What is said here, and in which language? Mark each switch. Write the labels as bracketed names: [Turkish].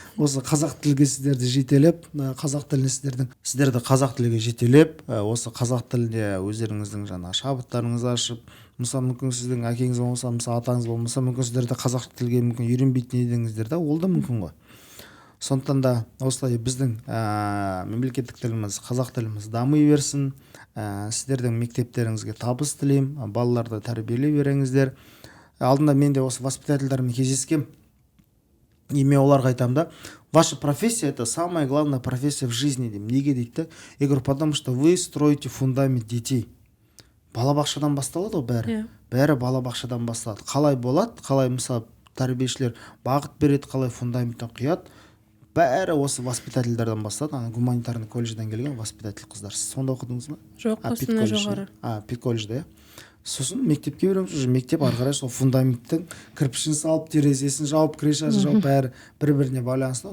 [Kazakh] Осы қазақ тілге сіздерді жетелеп, қазақ тіліне сіздерді қазақ тілге жетелеп, осы қазақ тілінде өздеріңіздің жаңа шабыттарыңызды ашып, мысалы мүмкін сіздің әкеңіз болмаса, мысалы атаңыз болмаса, мүмкін сіздерді қазақ тілге мүмкін үйренбейтін едіңіздер да, ол да мүмкін ғой. Сондықтан да осылай біздің мемлекеттік тіліміз, қазақ тіліміз дами берсін. Сіздердің мектептеріңізге табыс тілеймін, балаларды тәрбиелей беріңіздер. Алдында мен де осы воспитательдармен кездескем, и мен оларға айтамын да, [Russian] ваша профессия — это самая главная профессия в жизни [Kazakh] деймін. Неге дейді? [Russian] Я говорю, потому что вы строите фундамент детей. [Kazakh] Балабақшадан басталады ғой бәрі. Бәрі балабақшадан басталады. Қалай болады, қалай мысалы тәрбиешілер бағыт береді, қалай фундаменттен құяды, бәрі осы воспитательдардан басталады. Гуманитарный колледжден келген воспитатель қыздар. Сіз сонда оқыдыңыз ба? Жоқ, Қостанай жоғары. Пик колледжде, сосын мектепке береміз, уже мектеп ары қарай сол фундаменттің кірпішін салып, терезесін жауып, крышасын жауып, бәрі бір-біріне байланысты.